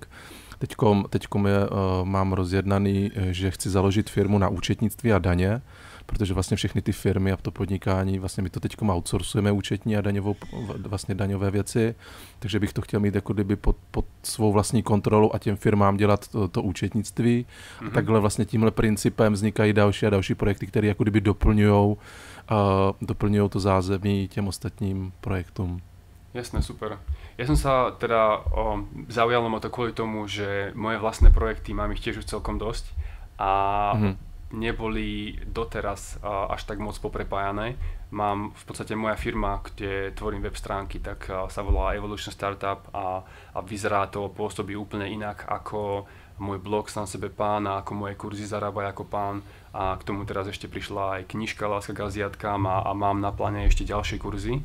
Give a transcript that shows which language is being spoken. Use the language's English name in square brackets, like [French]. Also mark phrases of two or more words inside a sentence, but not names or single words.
[Czech] Teďkom mám rozjednaný, že chci založit firmu na účetnictví a daně, protože vlastně všechny ty firmy a to podnikání, vlastně my to teďkom outsourcujeme účetní a daňové věci, takže bych to chtěl mít jako kdyby pod svou vlastní kontrolu a těm firmám dělat to účetnictví. A takhle vlastně tímhle principem vznikají další a další projekty, které jako kdyby doplňují to zázemí těm ostatním projektům. [Slovak] Jasné, super. Ja som sa teda zaujal o to kvôli tomu, že moje vlastné projekty mám ich tiež už celkom dosť a neboli doteraz až tak moc poprepájané. Mám v podstate moja firma, kde tvorím web stránky, tak sa volá Evolution Startup a vyzerá to, pôsobí úplne inak ako môj blog Sám sebe pán a ako moje kurzy Zarábaj ako pán a k tomu teraz ešte prišla aj knižka Láska k Aziatkám a mám na pláne ešte ďalšie kurzy.